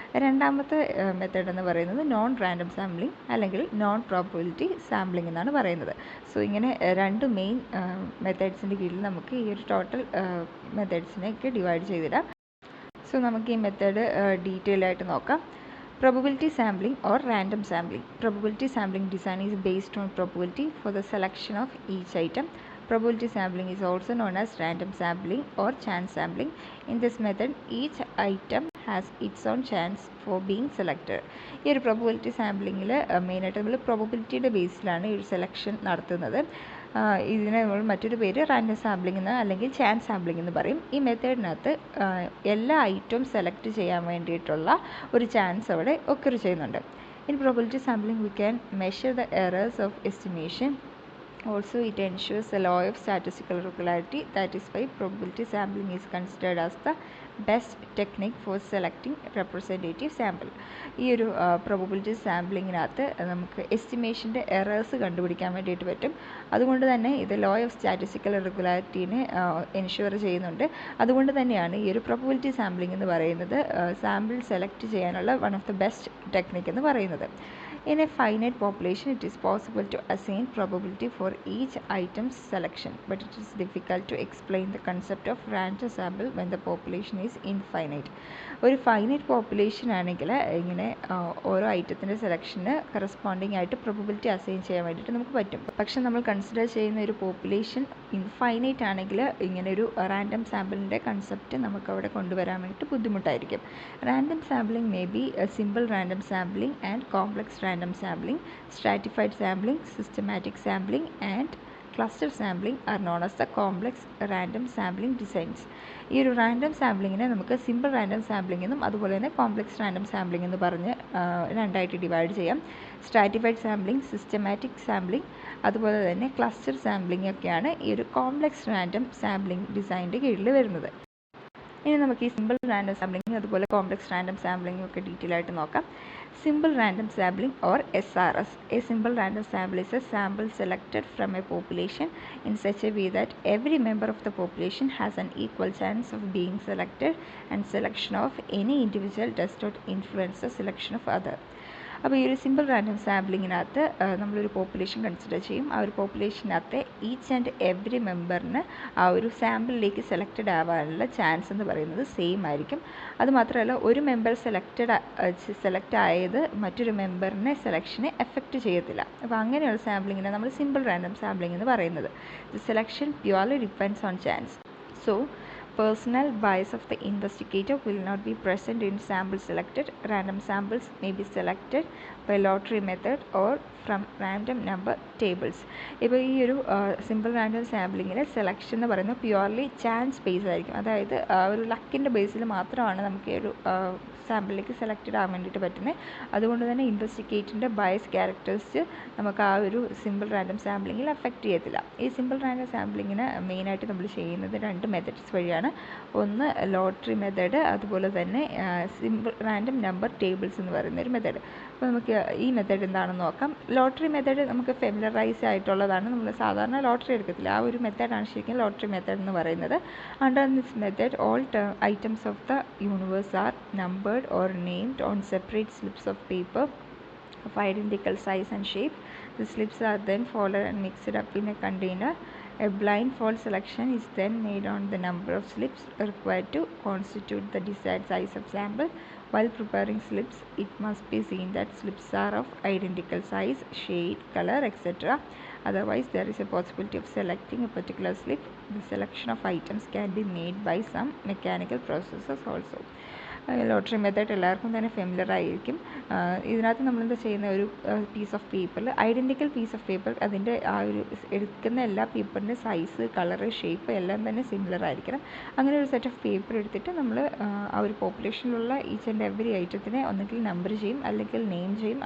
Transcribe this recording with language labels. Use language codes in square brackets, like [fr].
[ml] രണ്ടാമത്തെ മെത്തേഡ് എന്ന് പറയുന്നത് നോൺ റാൻഡം സാമ്പിളിംഗ് അല്ലെങ്കിൽ നോൺ പ്രോബബിലിറ്റി സാമ്പിളിംഗ് എന്നാണ് പറയുന്നത്. സോ ഇങ്ങനെ 2 മെയിൻ മെത്തേഡ്സിൻ്റെ കീഴിൽ നമുക്ക് ഈ ഒരു ടോട്ടൽ മെത്തേഡ്സിനെയൊക്കെ ഡിവൈഡ് ചെയ്തിടാം. സോ നമുക്ക് ഈ മെത്തേഡ് ഡീറ്റെയിൽ ആയിട്ട് നോക്കാം. [en] Probability sampling or random sampling. Probability sampling design is based on probability for the selection of each item. Probability sampling is also known as random sampling or chance sampling. In this method, each item has its own chance for being selected. [ml] ഈ ഒരു probability സാമ്പിളിങ്ങിൽ മെയിനായിട്ട് നമ്മൾ പ്രോബബിലിറ്റിയുടെ ബേസിലാണ് ഈ ഒരു selection നടത്തുന്നത്. ഇതിനെ നമ്മൾ മറ്റൊരു പേര് റാൻഡം സാമ്പിളിംഗ് എന്ന് അല്ലെങ്കിൽ ചാൻസ് സാമ്പിളിംഗ് എന്ന് പറയും. ഈ മെത്തേഡിനകത്ത് എല്ലാ ഐറ്റവും സെലക്ട് ചെയ്യാൻ വേണ്ടിയിട്ടുള്ള ഒരു ചാൻസ് അവിടെ ഒക്കർ ചെയ്യുന്നുണ്ട്. [en] In probability sampling we can measure the errors of estimation. Also, it ensures a law of statistical regularity. That is why probability sampling is considered as the best technique for selecting representative sample. [ml] ഈ ഒരു probability സാമ്പിളിങ്ങിനകത്ത് നമുക്ക് എസ്റ്റിമേഷൻ്റെ errors കണ്ടുപിടിക്കാൻ വേണ്ടിയിട്ട് പറ്റും. അതുകൊണ്ട് തന്നെ ഇത് law of statistical റെഗുലാരിറ്റീനെ ensure ചെയ്യുന്നുണ്ട്. അതുകൊണ്ട് തന്നെയാണ് ഈ ഒരു പ്രോബബിലിറ്റി സാമ്പിളിംഗ് എന്ന് പറയുന്നത് സാമ്പിൾ സെലക്ട് ചെയ്യാനുള്ള [en] one of the best [ml] technique എന്ന് പറയുന്നത്. [en] In a finite population, it is possible to assign probability for each item's selection, but it is difficult to explain the concept of random sample when the population is infinite. [ml] ഒരു finite population ആണെങ്കിൽ ഇങ്ങനെ ഓരോ ഐറ്റത്തിൻ്റെ സെലക്ഷന് corresponding ആയിട്ട് probability assign ചെയ്യാൻ വേണ്ടിയിട്ട് നമുക്ക് പറ്റും. പക്ഷെ നമ്മൾ കൺസിഡർ ചെയ്യുന്ന ഒരു പോപ്പുലേഷൻ ഇൻഫൈനൈറ്റ് ആണെങ്കിൽ ഇങ്ങനെ ഒരു റാൻഡം സാമ്പിളിൻ്റെ കൺസെപ്റ്റ് നമുക്ക് അവിടെ കൊണ്ടുവരാൻ വേണ്ടിയിട്ട് ബുദ്ധിമുട്ടായിരിക്കും. [en] Random sampling may be simple random sampling and complex random sampling, stratified sampling, systematic sampling and cluster sampling are known as the complex random sampling designs. [ml] ഈ ഒരു റാൻഡം സാമ്പിളിങ്ങിനെ നമുക്ക് സിമ്പിൾ റാൻഡം സാമ്പിളിംഗ് എന്നും അതുപോലെ തന്നെ കോംപ്ലക്സ് റാൻഡം സാമ്പിളിംഗ് എന്ന് പറഞ്ഞ് 2ആയിട്ട് divide ചെയ്യാം. Stratified sampling, systematic sampling അതുപോലെ തന്നെ ക്ലസ്റ്റർ സാമ്പിളിംഗ് ഒക്കെയാണ് ഈ ഒരു കോംപ്ലക്സ് റാൻഡം സാമ്പിളിംഗ് ഡിസൈനിൻ്റെ കീഴിൽ വരുന്നത്. ഇനി നമുക്ക് ഈ സിമ്പിൾ റാൻഡം സാമ്പിളിംഗ് അതുപോലെ കോംപ്ലക്സ് റാൻഡം സാമ്പിളിംഗ് ഒക്കെ ഡീറ്റെയിൽ ആയിട്ട് നോക്കാം. [en] Simple random sampling or SRS. A simple random sample is a sample selected from a population in such a way that every member of the population has an equal chance of being selected, and selection of any individual does not influence the selection of other. [ml] അപ്പോൾ ഈ ഒരു simple random സാമ്പിളിങ്ങിനകത്ത് നമ്മളൊരു population consider ചെയ്യും. ആ ഒരു പോപ്പുലേഷനകത്ത് each and every മെമ്പറിന് ആ ഒരു സാമ്പിളിലേക്ക് selected ആവാനുള്ള ചാൻസ് എന്ന് പറയുന്നത് സെയിം ആയിരിക്കും. അതുമാത്രമല്ല ഒരു മെമ്പർ സെലക്ട് ആയത് മറ്റൊരു മെമ്പറിനെ സെലക്ഷനെ എഫക്റ്റ് ചെയ്യത്തില്ല. അപ്പോൾ അങ്ങനെയുള്ള സാമ്പിളിങ്ങിനെ നമ്മൾ സിമ്പിൾ റാൻഡം സാമ്പിളിംഗ് എന്ന് പറയുന്നത്. [en] The selection purely depends on chance. So personal bias of the investigator will not be present in samples selected. Random samples may be selected by lottery method or from random number tables. [ml] ഇപ്പോൾ ഈ ഒരു simple random സാമ്പിളിങ്ങിലെ selection എന്ന് പറയുന്നത് purely chance base ആയിരിക്കും. അതായത് ഒരു ലക്കിൻ്റെ ബേസിൽ മാത്രമാണ് നമുക്ക് ഈ ഒരു സാമ്പിളിലേക്ക് സെലക്റ്റഡ് ആകാൻ വേണ്ടിയിട്ട് പറ്റുന്നത്. അതുകൊണ്ട് തന്നെ ഇൻവെസ്റ്റിഗേറ്ററിൻ്റെ ബയസ് ക്യാരക്ടേഴ്സ് നമുക്ക് ആ ഒരു സിമ്പിൾ റാൻഡം സാമ്പിളിങ്ങിൽ എഫക്റ്റ് ചെയ്യത്തില്ല. ഈ സിമ്പിൾ റാൻഡം സാമ്പിളിങ്ങിന് മെയിനായിട്ട് നമ്മൾ ചെയ്യുന്നത് 2 മെത്തഡ്സ് വഴിയാണ്. ഒന്ന് ലോട്ടറി മെത്തേഡ്, അതുപോലെ തന്നെ സിമ്പിൾ റാൻഡം നമ്പർ ടേബിൾസ് എന്ന് പറയുന്ന ഒരു മെത്തേഡ്. അപ്പോൾ നമുക്ക് ഈ മെത്തേഡ് എന്താണെന്ന് നോക്കാം. ലോട്ടറി മെത്തേഡ് നമുക്ക് ഫെമിലറൈസ് ആയിട്ടുള്ളതാണ്. നമ്മൾ സാധാരണ ലോട്ടറി എടുക്കത്തില്ല. ആ ഒരു മെത്തേഡാണ് ശരിക്കും ലോട്ടറി മെത്തേഡ് എന്ന് പറയുന്നത്. [en] Under this method all items of the universe are numbered or named on separate slips of paper of identical size and shape. The slips are then folded and mixed up in a container. A blindfold selection is then made on the number of slips required to constitute the desired size of sample. While preparing slips, it must be seen that slips are of identical size, shade, color, etc. Otherwise, there is a possibility of selecting a particular slip. The selection of items can be made by some mechanical processes also. [ml] Lottery method എല്ലാവർക്കും തന്നെ familiar ആയിരിക്കും. ഇതിനകത്ത് നമ്മളെന്താ ചെയ്യുന്ന ഒരു piece of പേപ്പറിൽ identical piece of paper, അതിൻ്റെ ആ ഒരു എടുക്കുന്ന എല്ലാ പേപ്പറിൻ്റെ സൈസ്, കളറ്, ഷേപ്പ് എല്ലാം തന്നെ സിമിലർ ആയിരിക്കണം. അങ്ങനെ ഒരു സെറ്റ് ഓഫ് പേപ്പർ എടുത്തിട്ട് നമ്മൾ ആ ഒരു പോപ്പുലേഷനിലുള്ള ഈച്ച് ആൻഡ് എവറി ഐറ്റത്തിനെ ഒന്നുകിൽ നമ്പർ ചെയ്യും അല്ലെങ്കിൽ നെയിം ചെയ്യും.